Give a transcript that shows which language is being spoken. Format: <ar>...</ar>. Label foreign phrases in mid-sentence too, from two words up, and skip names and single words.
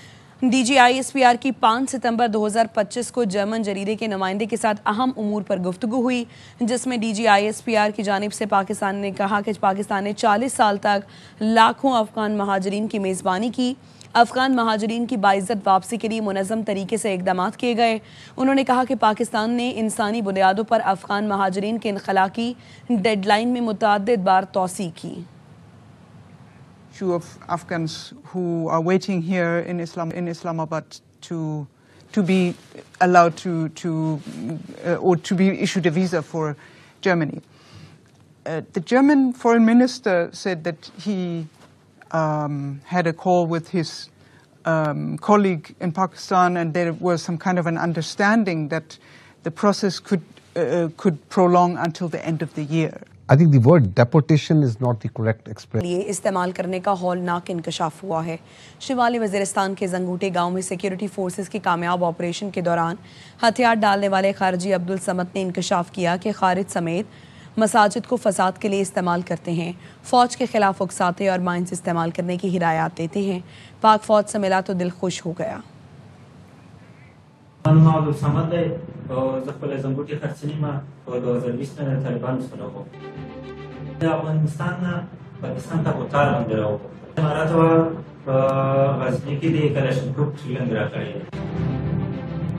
<ur>DGISPR کی 5 ستمبر 2025 کو جرمن جریدے کے نمائندے کے ساتھ اہم امور پر گفتگو ہوئی، جس میں DGISPR کی جانب سے پاکستان نے کہا کہ پاکستان نے 40 سال تک لاکھوں افغان مہاجرین کی میزبانی کی. افغان مہاجرین کی باعزت واپسی کے لیے منظم طریقے سے اقدامات کیے گئے. انہوں نے کہا کہ پاکستان نے انسانی بنیادوں پر افغان مہاجرین کے انخلاء کی ڈیڈ لائن میں متعدد بار توسیع کی.</ur> <en>Of Afghans who are waiting here in Islamabad to be allowed to or to be issued a visa for Germany. The German foreign minister said that he had a call with his colleague in Pakistan, and there was some kind of an understanding that the process could prolong until the end of the year. I think the word deportation is not the correct expression.</en> <ur>لیے استعمال کرنے کا ہولناک انکشاف ہوا ہے. شمالی وزیرستان کے زنگوٹے گاؤں میں سیکیورٹی فورسز کے کامیاب آپریشن کے دوران ہتھیار ڈالنے والے خارجی عبدالصمد نے انکشاف کیا کہ خارج سمیت مساجد کو فساد کے لیے استعمال کرتے ہیں، فوج کے خلاف اکساتے اور مائنز استعمال کرنے کی ہدایات دیتے ہیں. پاک فوج سے ملا تو دل خوش ہو گیا.</ur> <ps>زنګوټي خرڅنی ما په 2020 کې طالبانو سره وو. د افغانستان پاکستان ته وتار باندې راو. امارات او غزنی کې د کلاشینکوف ټریننګ راکړی.</ps>